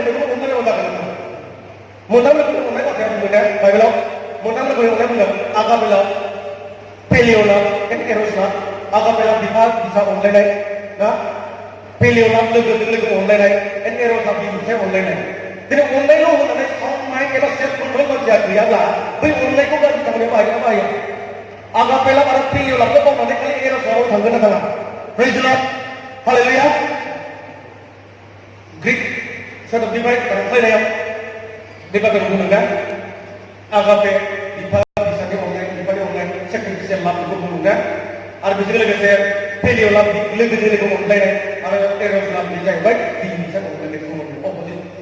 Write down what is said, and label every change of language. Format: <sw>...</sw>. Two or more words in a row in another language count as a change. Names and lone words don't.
<brx>बेखौ अनलायाव जागोन मोनथाम रोखोमनि अनलाय बाथ्राया बुंदों बाइबेलाव मोनथाम रोखोमनि अनलाय बुंदों आगापेला पेलियला एर'सना आगापेला बिफा बिफा अनलायनाय ना पेलियला लोगो अनलायनाय एर'सना बिफाय अनलायनाय दिनै अनलायल' होननानै</brx> <en>sound mind</en> <brx>एबा</brx> <en>self control</en> <brx>मानसिया गैयाब्ला बै अनलायखौ गाज्रि खामानियाव बाहायना बाहाया आगापेला आरो पेलियलाखौ बावनानै खालि एर'सनाव थांगोन ना थाङा</brx> <en>Praise the Lord.</en> <brx>Hallelujah. Greek सोदोबनिफ्राय रायज्लायनायाव बे बाथ्राखौ बुंदों आगापे बिफा बिसानि अननाय बिफानि अननाय</brx> <en>sacrificial love</en> <brx>बेखौ बुंदों आरो बेजों लोगोसे पेलिय' लाभ लोगोजों लोगो अनलायनाय आरो एर'स लाभ बे जाहैबाय बिनिजों अनलायनायखौ अपोजिट</brx>